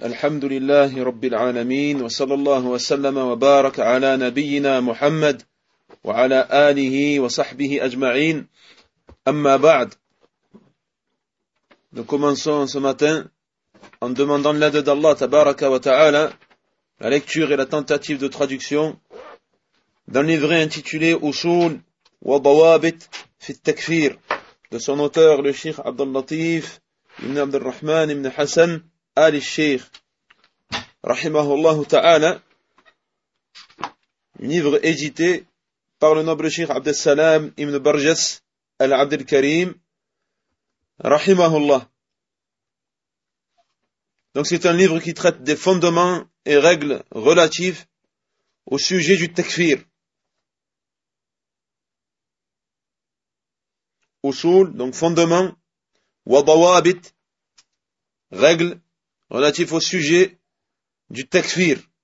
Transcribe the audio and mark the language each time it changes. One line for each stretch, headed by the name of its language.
Arabic: الحمد لله رب العالمين، وصلى الله وسلم وبارك على نبينا محمد وعلى آله وصحبه أجمعين. أما بعد،
French: nous commençons ce matin en demandant l'aide d'Allah tabaraka wa ta'ala, la lecture et la tentative de traduction d'un livret intitulé Usul wa Dawabit fi al-Takfir de son auteur le Cheikh Abdel Latif ابن عبد الرحمن ابن حسن آل الشيخ
Arabic: رحمه الله تعالى.
French: livre édité par le noble Cheikh عبد السلام ابن برجس العبد الكريم
Arabic: رحمه الله.
French: donc c'est un livre qui traite des fondements et règles relatives au sujet du takfir. usul, donc fondements, وضوابط, règles relatives au sujet du takfir.